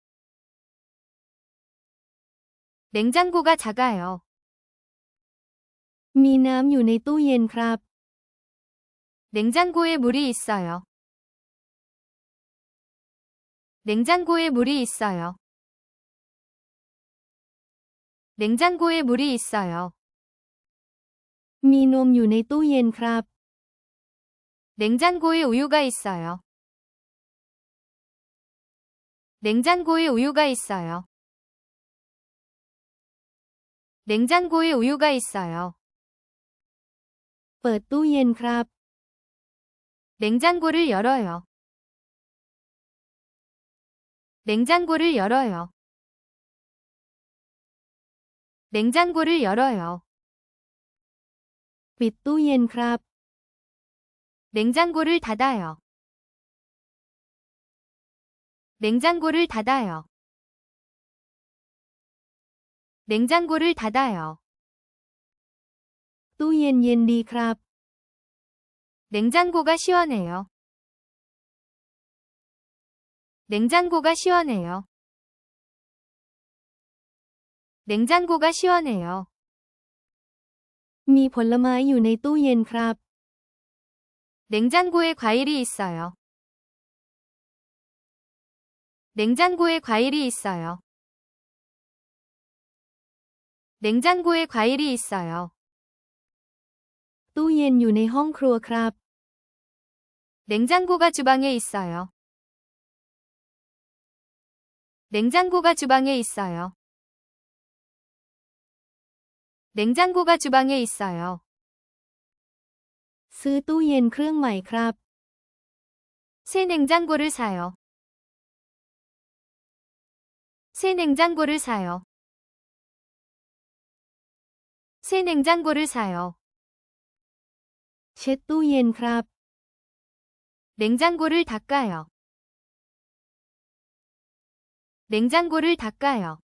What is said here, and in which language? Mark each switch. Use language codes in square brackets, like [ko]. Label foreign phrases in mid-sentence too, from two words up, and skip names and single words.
[ko] 냉장고가 작아요. [th] มีน้ำอยู่ในตู้เย็นครับ [ko] 냉장고에 물이 있어요. 냉장고에 물이 있어요. 냉장고에 물이 있어요. [th] มีนมอยู่ในตู้เย็นครับ [ko] 냉장고에 우유가 있어요. 냉장고에 우유가 있어요. 냉장고에 우유가 있어요. [th] เปิดตู้เย็นครับ [ko] 냉장고를 열어요. 냉장고를 열어요. 냉장고를 열어요. [th] ปิดตู้เย็นครับ [ko] 냉장고를 닫아요. 냉장고를 닫아요. 냉장고를 닫아요. [th] ตู้เย็นเย็นดีครับ [ko] 냉장고가 시원해요. 냉장고가 시원해요. 냉장고가 시원해요. [th] มีผลไม้อยู่ในตู้เย็นครับ [ko] 냉장고에 과일이 있어요. 냉장고에 과일이 있어요. 냉장고에 과일이 있어요. [th] ตู้เย็นอยู่ในห้องครัวครับ [ko] 냉장고가 주방에 있어요. 냉장고가 주방에 있어요. 냉장고가 주방에 있어요. [th] ซื้อตู้เย็นเครื่องใหม่ครับ [ko] 새 냉장고를 사요. 새 냉장고를 사요. 새 냉장고를 사요. [th] เช็ดตู้เย็นครับ [ko] 냉장고를 닦아요. 냉장고를 닦아요.